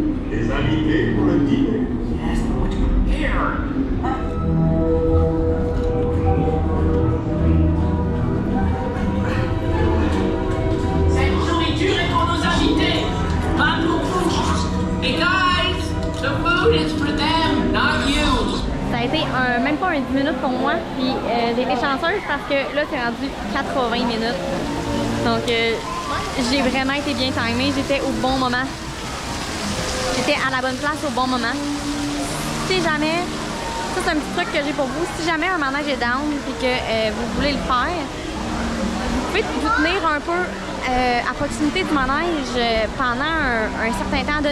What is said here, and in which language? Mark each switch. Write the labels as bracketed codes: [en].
[fr] Les invités pour le dîner. Cette nourriture est pour nos invités, pas pour vous. [en] Et guys, the food is for them, not you. [fr] Ça a été même pas un 10 minutes pour moi, puis j'ai été chanceuse parce que là c'est rendu 80 minutes. Donc j'ai vraiment été bien timée, j'étais au bon moment. J'étais à la bonne place au bon moment. Si jamais, ça c'est un petit truc que j'ai pour vous, si jamais un manège est down et que vous voulez le faire, vous pouvez vous tenir un peu à proximité du manège pendant un certain temps.